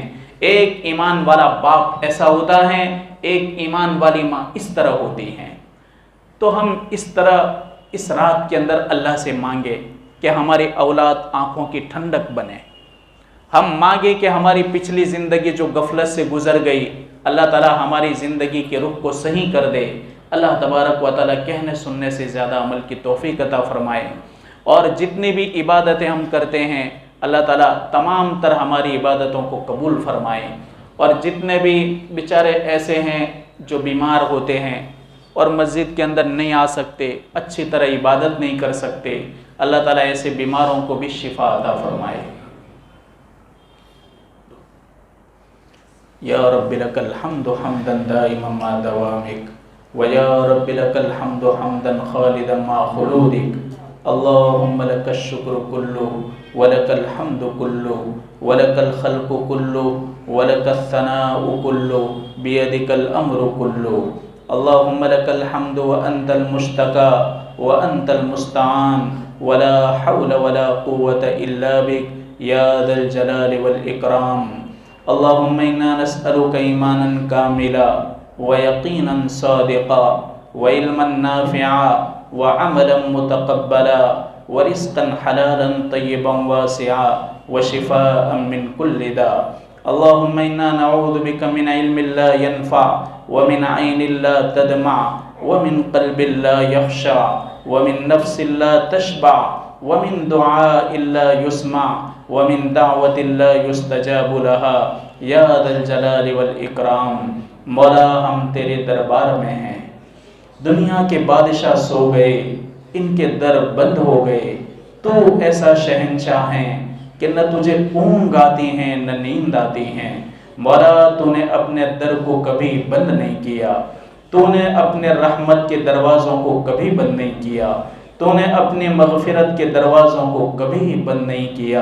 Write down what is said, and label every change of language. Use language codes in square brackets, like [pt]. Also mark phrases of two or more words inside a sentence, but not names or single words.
[ur] ایک ایمان والا باپ ایسا ہوتا ہے، ایک ایمان والی ماں اس طرح ہوتی ہیں. تو ہم اس طرح اس رات کے اندر اللہ سے مانگے کہ ہماری اولاد آنکھوں کی ٹھنڈک بنے. ہم مانگے کہ ہماری پچھلی زندگی جو غفلت سے گزر گئی، اللہ تعالیٰ ہماری زندگی کے رخ کو صحیح کر دے. [ar] الله تبارك وتعالى [ur] کہنے سننے سے زیادہ عمل کی توفیق عطا فرمائے. اور جتنی بھی عبادتیں ہم کرتے ہیں اللہ تعالیٰ تمام طرح ہماری عبادتوں کو قبول فرمائے. اور جتنے بھی بیچارے ایسے ہیں جو بیمار ہوتے ہیں اور مسجد کے اندر نہیں آ سکتے، اچھی طرح عبادت نہیں کر سکتے، اللہ تعالیٰ ایسے بیماروں کو بھی شفا عطا فرمائے. [ar] يا ربي لك الحمد حمدا دائما ما دوامك ويا ربي لك الحمد حمدا خالدا ما خلودك. اللهم لك الشكر كله ولك الحمد كله ولك الخلق كله ولك الثناء كله بيدك الأمر كله. اللهم لك الحمد وأنت المشتكى وأنت المستعان ولا حول ولا قوة إلا بك يا ذا الجلال والإكرام. اللهم إنا نسألك إيمانا كاملا ويقينا صادقا وعلما نافعا وعملا متقبلا ورزقا حلالا طيبا واسعا وشفاء من كل داء. اللهم إنا نعوذ بك من علم لا ينفع ومن عين لا تدمع ومن قلب لا يخشع ومن نفس لا تشبع ومن دعاء لا يسمع ومن دعوة لا يستجاب لها يا ذا الجلال والإكرام. [ur] مولا ہم تیرے دربار میں ہیں، دنیا کے بادشاہ سو گئے، ان کے در بند ہو گئے. تو ایسا شہنشاہ ہے کہ نہ تجھے اونگھ آتی ہیں نہ نیند آتی ہیں. مولا تو نے اپنے در کو کبھی بند نہیں کیا، تو نے اپنے رحمت کے دروازوں کو کبھی بند نہیں کیا، تو نے اپنی مغفرت کے دروازوں کو کبھی بند نہیں کیا.